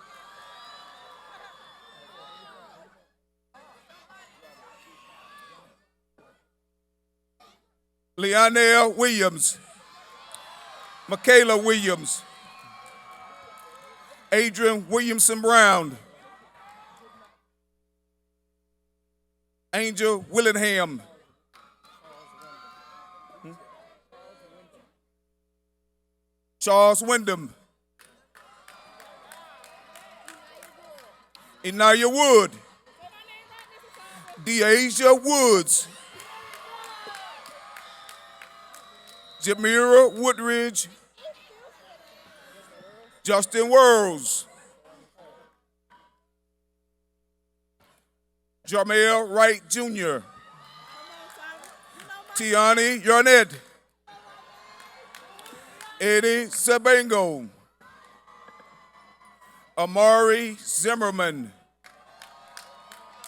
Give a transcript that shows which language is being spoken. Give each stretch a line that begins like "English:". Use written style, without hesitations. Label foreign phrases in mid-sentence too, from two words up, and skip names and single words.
English: Leonelle Williams. Michaela Williams. Adrian Williamson Brown. Angel Willingham. Charles Wyndham. Inaya Wood. Deasia Woods. Jamira Woodridge. Justin Worlds. Jamel Wright Jr. Tiani Yarnett. Eddie Sabango. Amari Zimmerman.